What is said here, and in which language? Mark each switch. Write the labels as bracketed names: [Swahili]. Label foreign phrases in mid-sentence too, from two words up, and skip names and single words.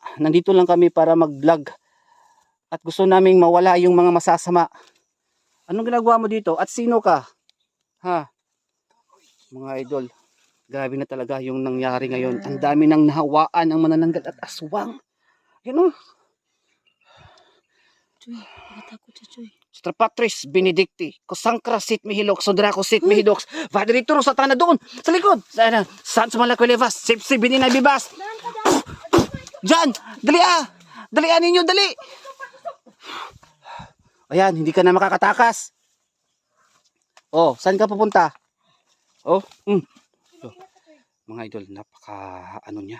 [Filipino] Nandito lang kami para mag-vlog. At gusto naming mawala yung mga masasama. Anong ginagawa mo dito? At sino ka? Ha? Mga idol, grabe na talaga yung nangyari ngayon. Ang dami nang nahawaan ang manananggal at aswang. Yan o. Choy, nakatakot siya, Choy. [Latin] Strapatris Benedicti, Kusangkra sit Mihilok, Sodrako sit Mihidoks, Vadrituro sa tana [Filipino] doon, sa likod. [Latin] Sana, saan sa malakwelevas, sipsi bininay bibas. [Filipino] Diyan, dali ah. Dalian ninyo, dali. Ayan, hindi ka na makakatakas. Oh, saan ka pupunta? Oh, So, mga idol, napaka ano niya.